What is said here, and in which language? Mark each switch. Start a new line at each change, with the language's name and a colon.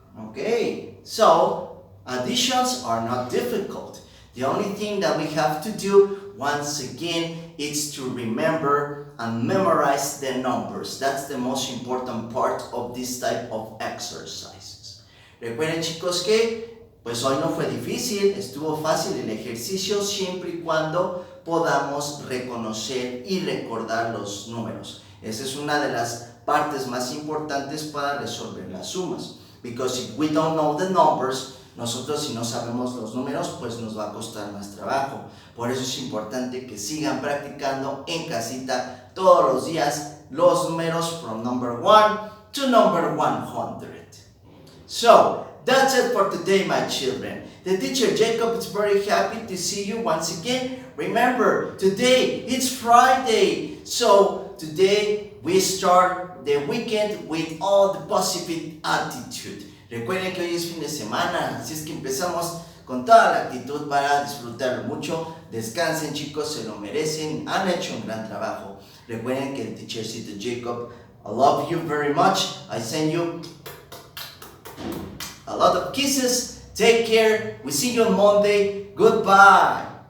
English: Okay, so additions are not difficult. The only thing that we have to do, once again, is to remember and memorize the numbers. That's the most important part of this type of exercises.
Spanish: Recuerden, chicos, que pues hoy no fue difícil, estuvo fácil el ejercicio siempre y cuando podamos reconocer y recordar los números. Esa es una de las partes más importantes para resolver las sumas.
English: Because if we don't know the numbers,
Spanish: nosotros si no sabemos los números, pues nos va a costar más trabajo. Por eso es importante que sigan practicando en casita todos los días los números
English: from number 1 to number 100. So, that's it for today, my children. The teacher Jacob is very happy to see you once again. Remember, today it's Friday. So, today we start the weekend with all the positive attitude.
Spanish: Recuerden que hoy es fin de semana, así es que empezamos con toda la actitud para disfrutarlo mucho. Descansen, chicos, se lo merecen, han hecho un gran trabajo. Recuerden que el teachercito Jacob,
English: I love you very much. I send you a lot of kisses. Take care. We see you on Monday. Goodbye.